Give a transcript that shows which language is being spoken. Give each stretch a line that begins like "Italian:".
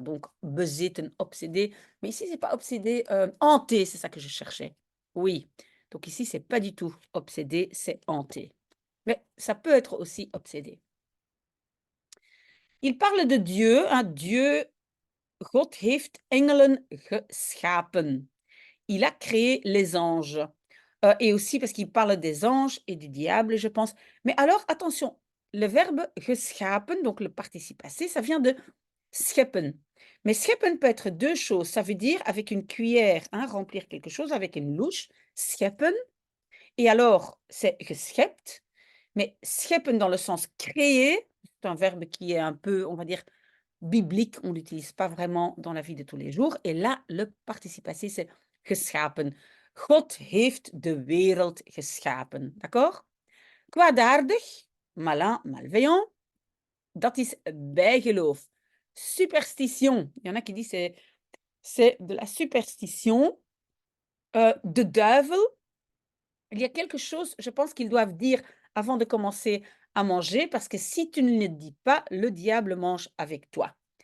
French: Donc bezeten, obsédé, mais ici c'est pas obsédé, hanté, c'est ça que je cherchais. Oui, donc ici c'est pas du tout obsédé, c'est hanté. Mais ça peut être aussi obsédé. Il parle de Dieu, hein, Dieu,
Dutch: God heeft engelen geschapen.
French: Il a créé les anges. Et aussi parce qu'il parle des anges et du diable, je pense. Mais alors, attention, le verbe geschapen, donc le participe passé, ça vient de scheppen. Mais scheppen peut être deux choses. Ça veut dire avec une cuillère, hein, remplir quelque chose avec une louche, scheppen. Et alors, c'est geschept. Mais scheppen dans le sens créer, c'est un verbe qui est un peu, on va dire, biblique, on l'utilise pas vraiment dans la vie de tous les jours. Et là, le participe passé, c'est geschapen.
Dutch: God heeft de wereld geschapen. D'accord? Kwaadaardig,
French: malin, malveillant,
Dutch: dat is bijgeloof.
French: Superstition. Il y en a qui disent c'est de la superstition. De duivel. Il y a quelque chose, je pense qu'ils doivent dire avant de commencer à manger, parce que si tu ne le dis pas, le diable mange avec toi.